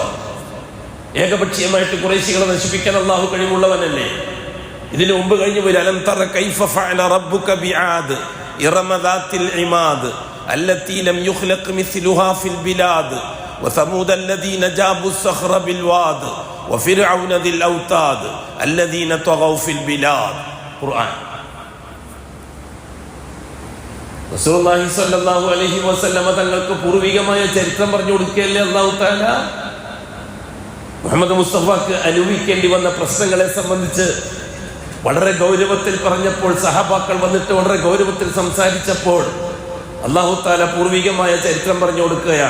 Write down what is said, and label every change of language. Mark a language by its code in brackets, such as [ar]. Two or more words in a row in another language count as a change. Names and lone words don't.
[ml] ഏകപക്ഷീയമായിട്ട് ഖുറൈശികളെ നശിപ്പിക്കാൻ അല്ലാഹു കഴിവുള്ളവനല്ലേ? ഇതിനു മുമ്പ് കഴിഞ്ഞു പോയി. [ar] ألم تر كيف فعل ربك بعاد إرم ذات العماد التي لم يخلق مثلها في البلاد وثمود الذين جابوا الصخر بالواد وفرعون ذي الاوتاد الذين طغوا في البلاد. [ml] ഖുർആൻ. റസൂലുള്ളാഹി സ്വല്ലല്ലാഹു അലൈഹി വസല്ലമ തങ്ങൾക്ക് പൂർവികമായ ചരിത്രം പറഞ്ഞു കൊടുക്കുകയല്ലേ അല്ലാഹു തആല? മുഹമ്മദ് മുസ്തഫക്ക് അനുഭവിക്കേണ്ടി വന്ന പ്രശ്നങ്ങളെ സംബന്ധിച്ച് വളരെ ഗൗരവത്തിൽ പറഞ്ഞപ്പോൾ, സഹാബാക്കൾ വന്നിട്ട് വളരെ ഗൗരവത്തിൽ സംസാരിച്ചപ്പോൾ അല്ലാഹു തആല പൂർവികമായ ചരിത്രം പറഞ്ഞു കൊടുക്കുകയാണ്.